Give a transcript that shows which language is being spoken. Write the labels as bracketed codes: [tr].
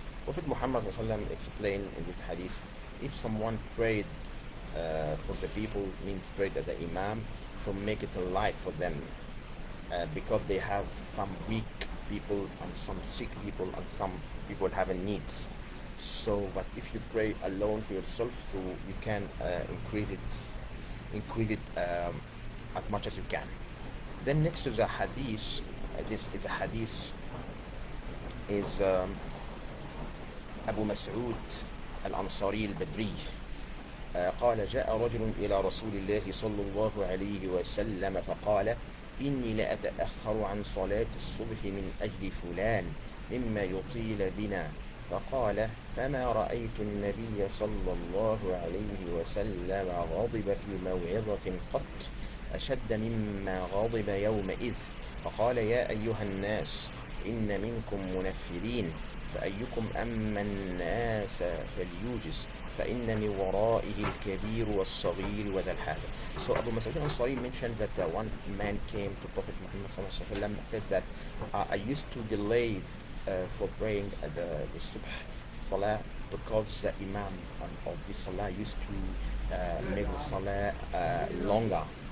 [en] Prophet Muhammad [ar] صلى الله عليه وسلم [en] explained in this hadith, if someone prayed for the people, means prayed as the Imam, so make it a light for them, because they have some weak people and some sick people and some people having needs. So, but if you pray alone for yourself, so you can increase it as much as you can. Then next to the hadith, this is the hadith is [ar] أبو مسعود الأنصاري البدري قال جاء رجل إلى رسول الله صلى الله عليه وسلم فقال إني لأتأخر عن صلاة الصبح من أجل فلان مما يطيل بنا. فقال فما رأيت النبي صلى الله عليه وسلم غضب في موعظة قط أشد مما غضب يومئذ. فقال يا أيها الناس إن منكم منفرين فأيكم أما الناس فليوجز فإن من ورائه الكبير والصغير وذا الحاجة. [en] So Abu Mas'ud al-Ansari mentioned that one man came to Prophet Muhammad sallallahu alaihi wasallam and said that I used to delay for praying the subh salah because the imam of the salah used to make the salah longer.